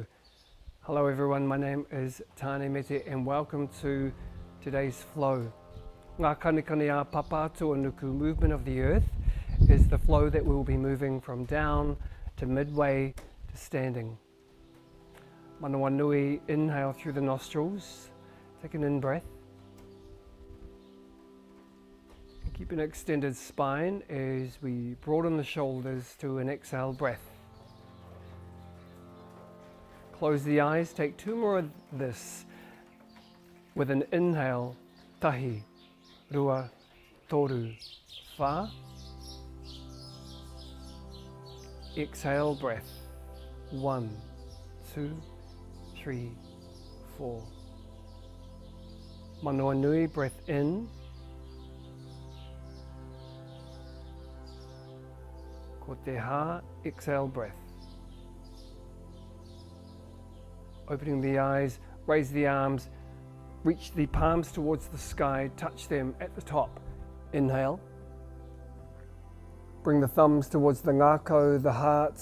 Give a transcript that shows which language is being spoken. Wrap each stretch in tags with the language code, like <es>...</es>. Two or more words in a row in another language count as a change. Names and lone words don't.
<en>Hello everyone, my name is Taane Mete and welcome to today's flow.</en> <mi>Ngā kanikani a papatu nuku</mi> <en>movement of the earth is the flow that we will be moving from down to midway to standing.</en> <mi>Manawa nui,</mi> <en>inhale through the nostrils, take an in breath. And keep an extended spine as we broaden the shoulders to an exhale breath. Close the eyes, take two more of this. With an inhale,</en> <mi>tahi, rua, toru, wha.</mi> <en>Exhale breath, 1, 2, 3, 4.</en> <mi>Manoa nui,</mi> <en>breath in.</en> <mi>Ko te ha,</mi> <en>exhale breath. Opening the eyes, raise the arms, reach the palms towards the sky, touch them at the top. Inhale. Bring the thumbs towards the ngako, the heart.</en>